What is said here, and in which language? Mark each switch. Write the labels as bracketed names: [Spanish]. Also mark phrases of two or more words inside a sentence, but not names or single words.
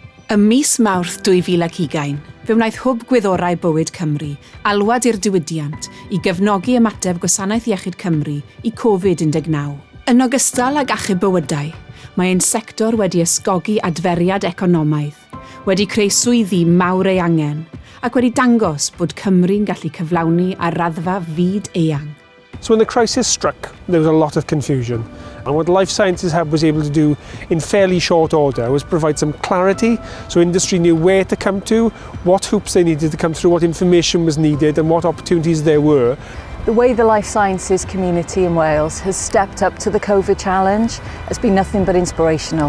[Welsh] Ym mis Mawrth 2020, fe wnaeth hwb gwyddorau bywyd Cymru alwad i'r diwydiant i gefnogi ymateb Gwasanaeth Iechyd Cymru i Covid-19. Yn ogystal ag achub bywydau, mae ein sector wedi ysgogi adferiad economaidd, wedi creu swyddi mawr ei angen, ac wedi dangos bod Cymru'n gallu cyflawni ar raddfa fyd eang. [English] So when the crisis struck, there was a lot of confusion. And what Life Sciences Hub was able to do in fairly short order was provide some clarity so industry knew where to come to, what hoops they needed to come through, what information was needed and what opportunities there were. The way the life sciences community in Wales has stepped up to the COVID challenge has been nothing but inspirational.